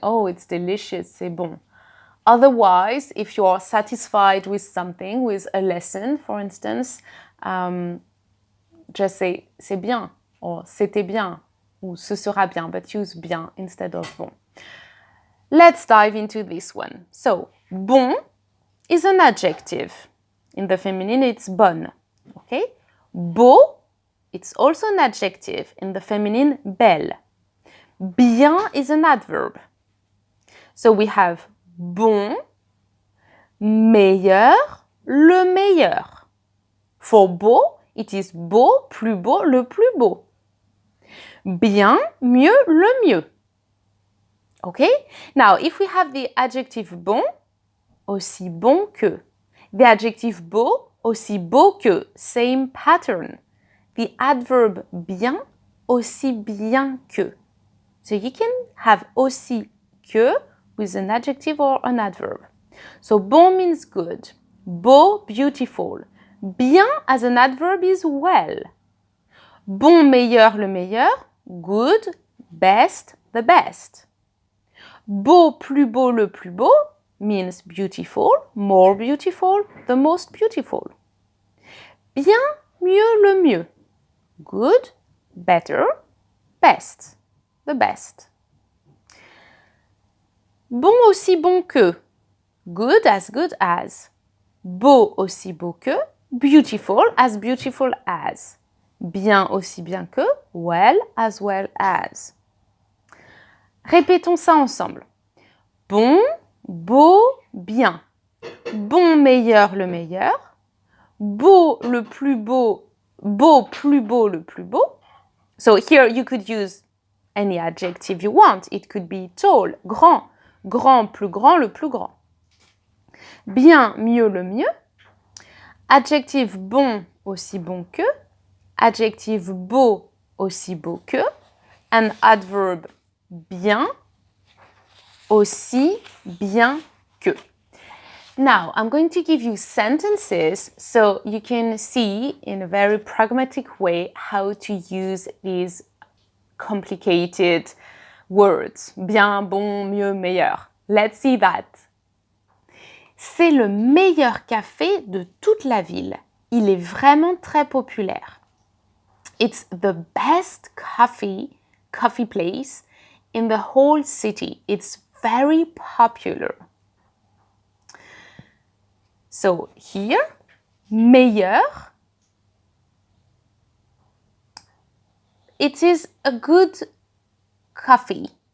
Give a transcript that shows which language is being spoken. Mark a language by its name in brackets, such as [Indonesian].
[English] Oh, it's delicious, [French] c'est bon. [English] Otherwise, if you're satisfied with something, with a lesson, for instance, just say [French] c'est bien [English] or [French] c'était bien ou ce sera bien, [English] but use bien instead of bon. Let's dive into this one. So, bon is an adjective. In the feminine, it's bonne. Okay? Beau, it's also an adjective. In the feminine, belle. Bien is an adverb. So we have bon, meilleur, le meilleur. [French] For beau, it is beau, plus beau, le plus beau. Bien, mieux, le mieux. Okay? [English] Now, if we have the adjective bon, aussi bon que. The adjective beau, aussi beau que. Same pattern. The adverb bien, aussi bien que. So you can have aussi que with an adjective or an adverb. So bon means good. Beau, beautiful. Bien as an adverb is well. [French] Bon, meilleur, le meilleur. [English] Good, best, the best. Beau, plus beau, le plus beau means beautiful, more beautiful, the most beautiful. Bien, mieux, le mieux. Good, better, best, the best. Bon, aussi bon que. Good as. Beau, aussi beau que. Beautiful as. Bien, aussi bien que. Well as. [French] Répétons ça ensemble. Bon, beau, bien. Bon, meilleur, le meilleur. Beau, le plus beau. Beau, plus beau, le plus beau. [English] So here you could use any adjective you want. It could be tall, grand. [French] Grand, plus grand, le plus grand. Bien, mieux, le mieux. Adjectif bon, aussi bon que. Adjectif beau, aussi beau que. [English] And adverb bien, aussi bien que. Now, I'm going to give you sentences so you can see in a very pragmatic way how to use these complicated words. [French] Bien, bon, mieux, meilleur. [English] Let's see that. [French] C'est le meilleur café de toute la ville. Il est vraiment très populaire. [English] It's the best coffee place in the whole city. It's very popular. So here, meilleur, it is a good coffee.